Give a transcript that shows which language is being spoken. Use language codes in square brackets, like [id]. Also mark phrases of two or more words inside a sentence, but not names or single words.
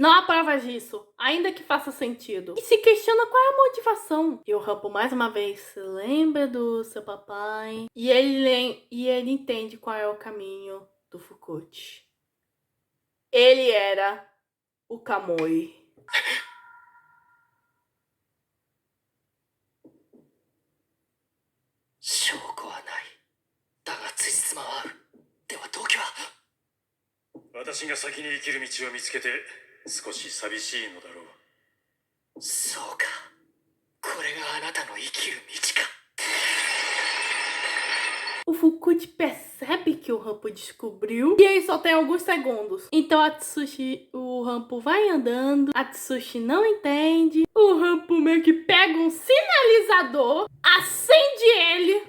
[pt] Não há provas disso, ainda que faça sentido. E se questiona qual é a motivação. E o Rampo, mais uma vez, se lembra do seu papai. E ele entende qual é o caminho do Fukuchi. Ele era o Kamui. [ja] 証拠はない。だが辻褄は合う。では動機は？私が先に生きる道を見つけて少し寂しいのだろう。そうか。これがあなたの生きる道か。 [pt] O Fukuchi percebe que o Rampo descobriu e ele só tem alguns segundos. Então o Rampo vai andando, a Atsushi não entende. O Rampo meio que pega um sinalizador, acende ele.